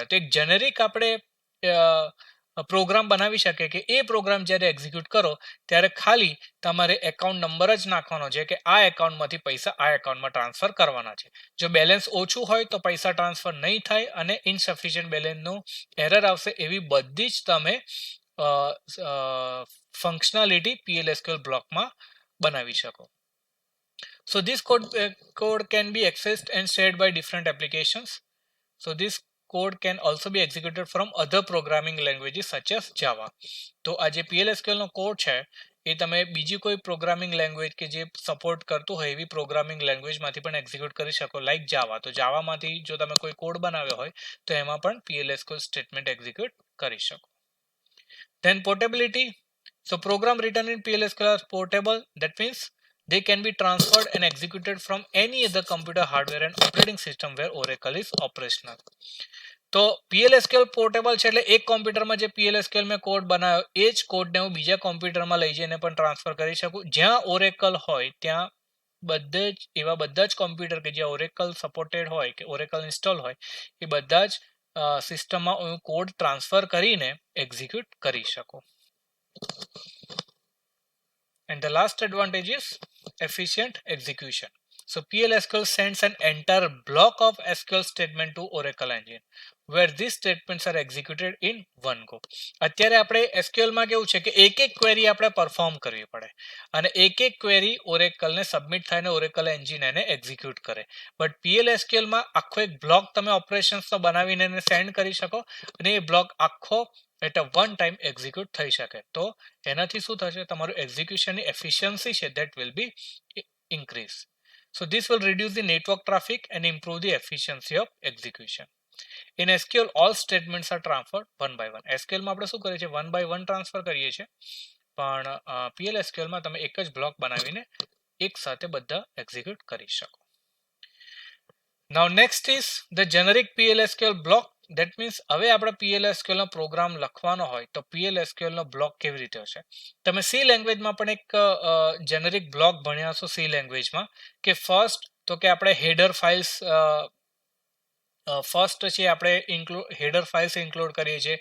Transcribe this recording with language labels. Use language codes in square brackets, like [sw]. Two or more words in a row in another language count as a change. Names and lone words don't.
[gu] તો એક જેનેરિક આપણે પ્રોગ્રામ બનાવી શકીએ કે એ પ્રોગ્રામ જ્યારે એક્ઝિક્યુટ કરો ત્યારે ખાલી તમારે [en] account number [gu] જ નાખવાનો છે કે આ એકાઉન્ટમાંથી પૈસા આ એકાઉન્ટમાં ટ્રાન્સફર કરવાના છે. જો બેલેન્સ ઓછું હોય તો પૈસા ટ્રાન્સફર નહીં થાય અને [en] insufficient balanceનું [gu] એરર આવશે. એવી બધી જ તમે ફંક્શનાલિટી PLSQL બ્લોકમાં બનાવી શકો. [en] So this code can be accessed and shared by different applications. So this code can also be executed from other programming languages such as Java. [gu] તો આ જે PLSQL નો કોડ છે એ તમે બીજી કોઈ [en] programming language [gu] કે જે સપોર્ટ કરતું હોય એવી [en] programming languageમાંથી [gu] પણ એક્ઝિક્યુટ કરી શકો, [en] like Java. [gu] તો જાવામાંથી જો તમે કોઈ કોડ બનાવ્યો હોય તો એમાં પણ [en] PLSQL statement [gu] એક્ઝિક્યુટ કરી શકો. [en] Then portability. So program written in PLSQL are portable. That means they can be transferred and executed from any other computer hardware and operating system where Oracle is operational. [gu] તો PLSQL પોર્ટેબલ છે એટલે એક કોમ્પ્યુટરમાં જે PLSQL મેં કોડ બનાવ્યો એ જ કોડને હું બીજા કોમ્પ્યુટરમાં લઈ જઈને પણ ટ્રાન્સફર કરી શકું. જ્યાં ઓરેકલ હોય ત્યાં બધા જ કોમ્પ્યુટર કે જ્યાં ઓરેકલ સપોર્ટેડ હોય કે ઓરેકલ ઇન્સ્ટોલ હોય એ બધા જ સિસ્ટમમાં હું કોડ ટ્રાન્સફર કરીને એક્ઝિક્યુટ કરી શકું. [en] And the last advantage is efficient execution. So PLSQL sends an entire block of SQL statement to Oracle engine where these statements are executed in one go. [gu] અત્યારે આપણે SQL માં કેવું છે કે એક ક્વેરી આપણે પરફોર્મ કરવી પડે અને એક ક્વેરી Oracle ને સબમિટ થાય ને [en] Oracle engine [gu] એને એક્ઝિક્યુટ કરે. બટ PLSQL માં આખો એક બ્લોક તમે ઓપરેશન્સ તો બનાવીને એને સેન્ડ કરી શકો અને એ બ્લોક આખો [en] at one time [gu] એક્ઝિક્યુટ થઈ શકે. તો એનાથી શું થશે, તમારું એક્ઝિક્યુશનની એફિશિયન્સી છે [en] that will be increase. So this will reduce the network traffic and improve the efficiency of execution. In SQL all statements are transferred one by one. [gu] SQL માં આપણે શું કરીએ છીએ, [en] one by one [gu] ટ્રાન્સફર કરીએ છીએ, પણ PLSQL માં તમે એક જ બ્લોક બનાવીને એક સાથે બધા એક્ઝિક્યુટ કરી શકો. [en] Now next is the generic PLSQL block. That means [gu] હવે આપણે PLSQL નો પ્રોગ્રામ લખવાનો હોય તો PLSQL નો બ્લોક કેવી રીતે હશે. તમે સી લેંગ્વેજમાં પણ એક જેનરિક બ્લોક ભણ્યા છો સી લેંગ્વેજમાં કે ફર્સ્ટ તો કે આપણે [en] header files first [gu] છે આપણે [en] header files include [gu] કરીએ છીએ.